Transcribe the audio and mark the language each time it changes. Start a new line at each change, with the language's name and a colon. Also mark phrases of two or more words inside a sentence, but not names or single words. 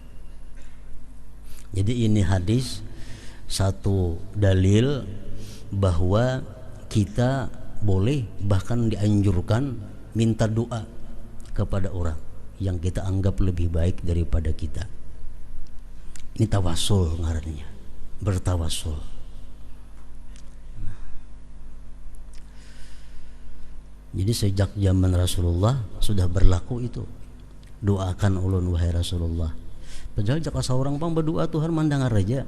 Indonesian: Jadi ini hadis satu dalil bahwa kita boleh bahkan dianjurkan minta doa kepada orang yang kita anggap lebih baik daripada kita. Ini tawasul ngarannya, bertawasul. Jadi sejak zaman Rasulullah sudah berlaku itu.
Banjar: Doakan ulun wahai Rasulullah. Padahal jika seorang pang berdoa Tuhan mandangar aja.